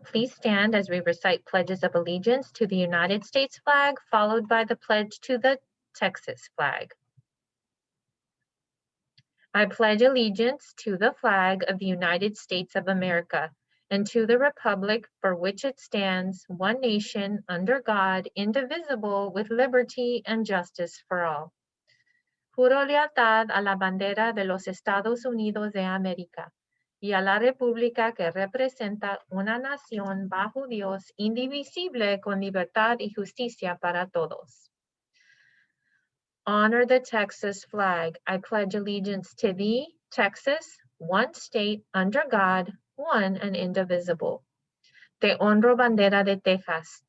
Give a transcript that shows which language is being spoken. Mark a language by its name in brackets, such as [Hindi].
[English] Please stand as we recite pledges of allegiance to the United States flag, followed by the pledge to the Texas flag. I pledge allegiance to the flag of the United States of America and to the republic for which it stands, one nation, under God, indivisible, with liberty and justice for all. [Spanish] Juro lealtad a la bandera de los Estados Unidos de América y a la república que representa una nación bajo Dios, indivisible, con libertad y justicia para todos. [English] Honor the Texas flag. I pledge allegiance to thee, Texas, one state, under God, one and indivisible. [Spanish] Te honro, bandera de Texas.